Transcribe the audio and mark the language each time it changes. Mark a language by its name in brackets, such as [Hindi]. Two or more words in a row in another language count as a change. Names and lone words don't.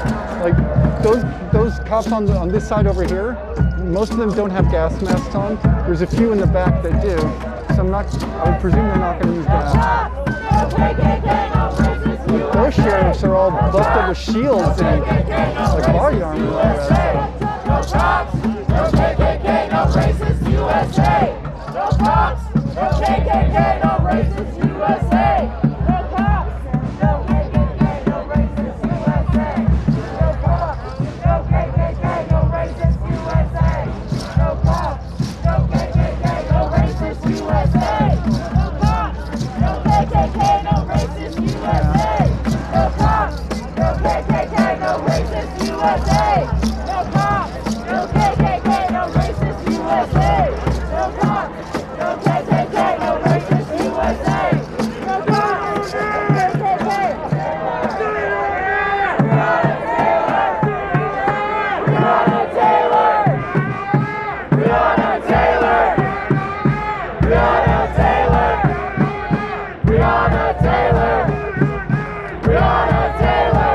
[English] Like those cops on this side over here, most of them don't have gas masks on. There's a few in the back that do. So I would presume they're not going to use gas. Those sheriffs are all buffed up with shields and like body armor and all that. No cops, no KKK, no racist USA. No cops, no KKK, no racist USA. No cops, no KKK, no racist USA. No cops, no KKK, no racist USA. No cops, no KKK, no racist USA. No cops, no KKK, no racist USA. No cops, no KKK, no racist USA. No cops, no KKK, no racist USA. No cops, no KKK, no racist USA. No cops, no KKK. Breonna Taylor. Breonna Taylor. Breonna Taylor. Breonna Taylor. Breonna Taylor.